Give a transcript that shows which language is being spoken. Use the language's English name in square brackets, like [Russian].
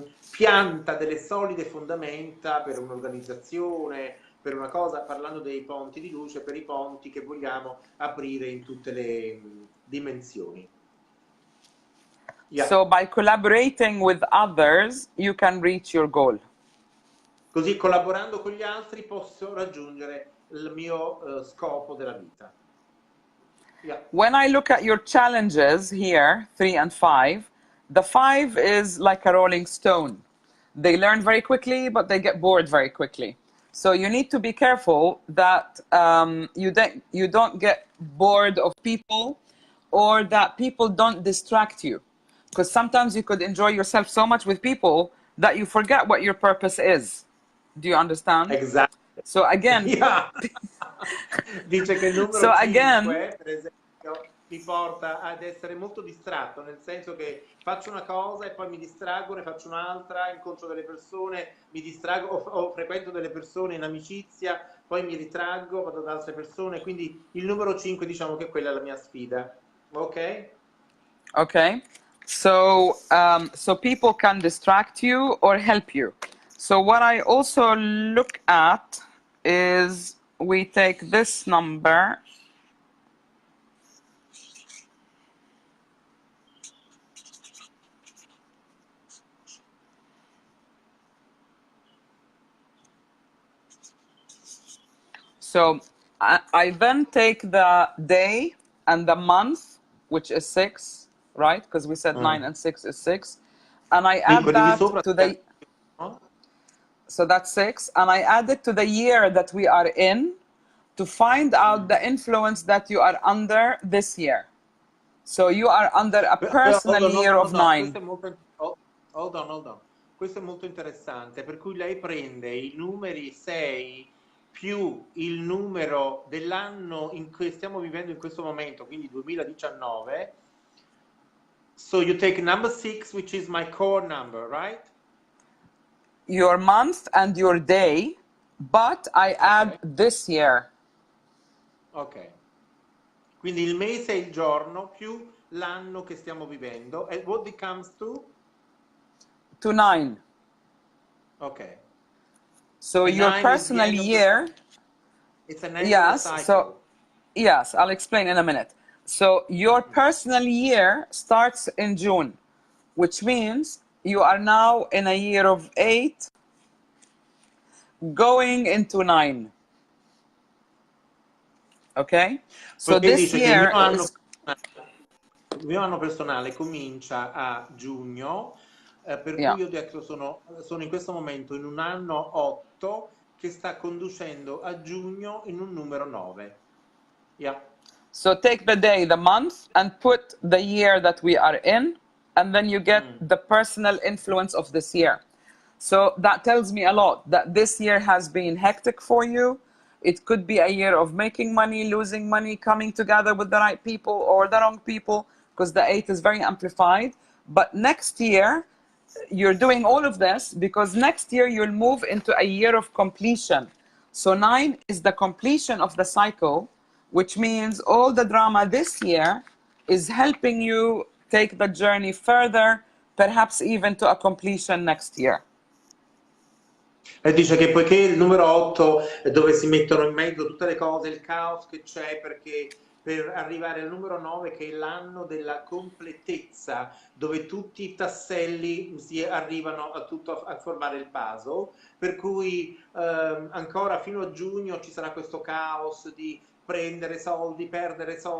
[Italian] pianta delle solide fondamenta per un'organizzazione, per una cosa, parlando dei ponti di luce, per i ponti che vogliamo aprire in tutte le dimensioni. Yeah. [English] So by collaborating with others, you can reach your goal. [Italian] Così collaborando con gli altri posso raggiungere il mio scopo della vita. Yeah. [English] When I look at your challenges here, 3 and 5, the 5 is like a rolling stone. They learn very quickly, but they get bored very quickly. So you need to be careful that you don't get bored of people, or that people don't distract you. Because sometimes you could enjoy yourself so much with people that you forget what your purpose is. Do you understand? Exactly. So again, [Italian] yeah. Dice che il numero [English] so 5, again, [Italian] per esempio, mi porta ad essere molto distratto, nel senso che faccio una cosa e poi mi distraggo, ne faccio un'altra, incontro delle persone, mi distraggo, o frequento delle persone in amicizia, poi mi ritraggo, vado da altre persone, quindi il numero 5 diciamo che quella è la mia sfida. Ok? Okay. [English] So so people can distract you or help you. So what I also look at is we take this number. So I then take the day and the month, which is 6, right? Because we said 9 and 6 is 6. And I add that to the... So that's 6. And I add it to the year that we are in to find out the influence that you are under this year. So you are under a personal year of 9. Hold on. [Italian] Questo è molto interessante, per cui lei prende i numeri 6 più il numero dell'anno in cui stiamo vivendo in questo momento, quindi 2019. [English] So you take number 6, which is my core number, right? Your month and your day, but I add this year. Ok. [Italian] Quindi il mese e il giorno più l'anno che stiamo vivendo. [English] And what it comes to? To 9. Ok. So your personal year, it's an annual cycle. So yes, I'll explain in a minute. So your personal year starts in June, which means you are now in a year of 8, going into 9. Okay? So this year [Italian] il mio anno personale comincia a giugno, per cui io ho detto sono in questo momento in un anno 8 che sta conducendo a giugno in un numero 9. Yeah. [English] So take the day, the month, and put the year that we are in, and then you get the personal influence of this year. So that tells me a lot, that this year has been hectic for you. It could be a year of making money, losing money, coming together with the right people or the wrong people, because the 8 is very amplified. But next year, you're doing all of this because next year you'll move into a year of completion. So 9 is the completion of the cycle, which means all the drama this year is helping you take the journey further, perhaps even to a completion next year. [Italian] E dice che poiché il numero 8 è dove si mettono in mezzo tutte le cose, il caos che c'è, perché per arrivare al numero 9, che è l'anno della completezza, dove tutti i tasselli si arrivano a, tutto, a formare il puzzle, per cui ancora fino a giugno ci sarà questo caos di prendere soldi, perdere